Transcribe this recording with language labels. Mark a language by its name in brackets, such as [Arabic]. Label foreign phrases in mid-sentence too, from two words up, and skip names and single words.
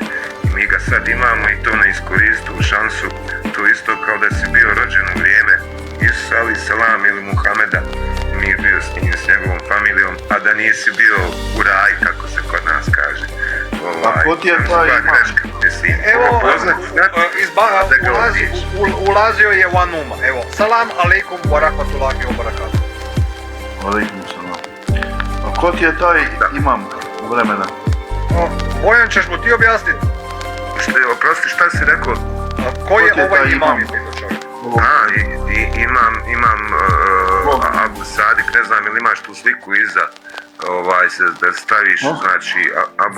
[Bosnian] I mi ga sad imamo i to ne iskoristi u šansu, to isto kao da si bio rođen u vrijeme Isusa [Arabic] عليه السلام [Bosnian] ili Muhameda, nije bio s njim, s njegovom familijom, a da nisi bio u raj, kako se kod nas kaže. A ko ti je taj imam? Evo, ulazio je Vanuma. Evo, [Arabic] السلام عليكم ورحمة الله وبركاته. عليكم السلام. [Bosnian] A ko ti je taj imam vremena? Bojan, ćeš mu ti objasniti? Oprosti, šta si rekao? Ko je ovaj imam? Imam Abu Sadik, ne znam ili imaš tu sliku iza, da staviš, znači, Abu